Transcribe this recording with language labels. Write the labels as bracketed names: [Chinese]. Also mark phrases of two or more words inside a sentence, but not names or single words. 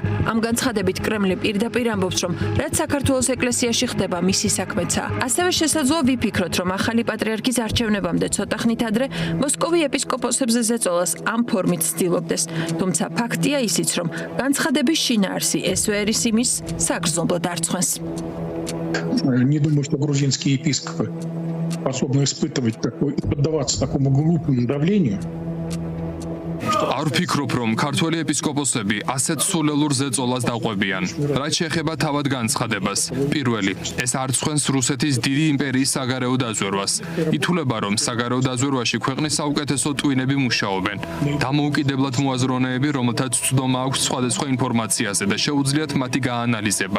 [Georgian] ამ განცხადებით კრემლი პირდაპირ ამბობს, რომ რაც საქართველოს ეკლესიაში ხდება, მისი საქმეცაა. ასევე შესაძლოა ვიფიქროთ, რომ ახალი პატრიარქის არჩევნებამდე ცოტა ხნით ადრე მოსკოვი ეპისკოპოსებზე ზეწოლას ამ ფორმით ცდილობდეს. თუმცა ფაქტია ისიც, რომ განცხადების შინაარსი ესვერის იმის საგრძნობლად არ წხვენს. [Russian] Не думаю, что грузинские епископы способны испытывать поддаваться такому глупому давлению, [Georgian] არ ვფიქრობ, რომ ქართველი ეპისკოპოსები ასეთ სულელურ ზეწოლას დაყვებიან. რაც შეეხება თავად განცხადებას. პირველი, ეს არ ცხენს რუსეთის დიდი იმპერიის საგარეო დაზვერვას. ითვლება, რომ საგარეო დაზვერვაში ქვეყნის საუკეთესო ტვინები მუშაობენ. დამოუკიდებლად მოაზროვნეები, რომელთაც ცდომა აქვს სხვადასხვა ინფორმაციაზე და შეუძლიათ მათი გაანალიზება.